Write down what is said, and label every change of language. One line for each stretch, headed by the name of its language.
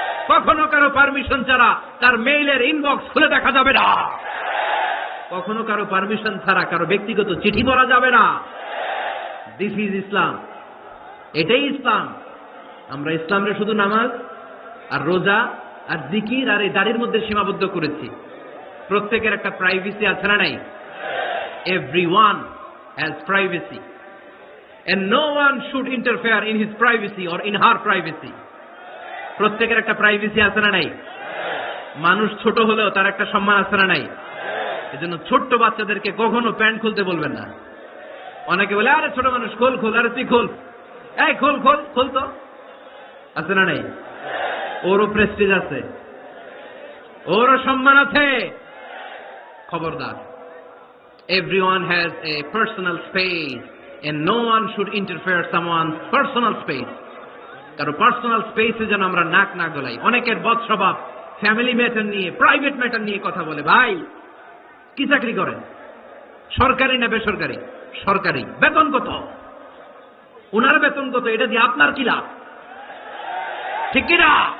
Bangla: কখনো কারো পারমিশন ছাড়া তার মেইলের ইনবক্স খুলে দেখা যাবে না, কখনো কারো পারমিশন ছাড়া কারো ব্যক্তিগত চিঠি পড়া যাবে না। দিস ইজ ইসলাম, এটাই ইসলাম। আমরা ইসলামরে শুধু নামাজ আর রোজা আর জিকির আর এই দাড়ির মধ্যে সীমাবদ্ধ করেছি। প্রত্যেকের একটা প্রাইভেসি আছে না নাই?
English: Everyone has privacy and no one should interfere in his privacy or in her privacy.
Bangla: প্রত্যেকের একটা প্রাইভেসি আছে না নাই? মানুষ ছোট হলেও তার একটা সম্মান আছে না নাই? এজন্য ছোট্ট বাচ্চাদেরকে কখনো প্যান্ট খুলতে বলবেন না। অনেকে বলে আরে ছোট মানুষ খোল খোল, আরে তুই খোল, এই খোল খোল খোল, তো আছে না নাই? ওরও প্রেস্টিজ আছে, ওরও সম্মান আছে।
English: খবরদার, everyone has a personal space and no one should interfere someone's personal space.
Bangla: কারো পার্সোনাল স্পেসে যেন আমরা নাক না গলাই। অনেকের বদ স্বভাব ফ্যামিলি ম্যাটার নিয়ে, প্রাইভেট ম্যাটার নিয়ে কথা বলে। ভাই কি চাকরি করেন? সরকারি না বেসরকারি? সরকারি। বেতন কত? ওনার বেতন কত? এটা দিয়ে আপনার কি লাভ? ঠিক কিনা?